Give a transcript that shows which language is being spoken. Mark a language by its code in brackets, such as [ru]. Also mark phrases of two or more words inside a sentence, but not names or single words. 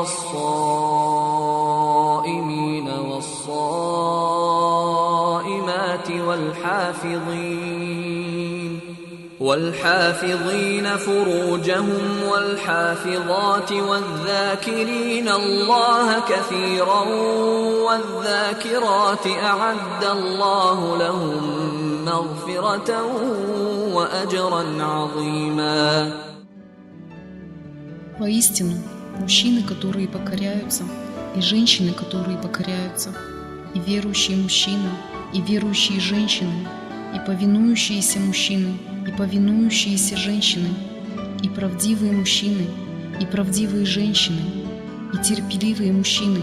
[ar] والصائمين والصائمات والحافظين فروجهم والحافظات والذاكرين الله كثيرا والذاكرات أعد الله لهم مغفرة وأجرا عظيما. [ru] Воистину, мужчины, которые покоряются, и женщины, которые покоряются, и верующие мужчины, и верующие женщины, и повинующиеся мужчины, и повинующиеся женщины, и правдивые мужчины, и правдивые женщины, и терпеливые мужчины,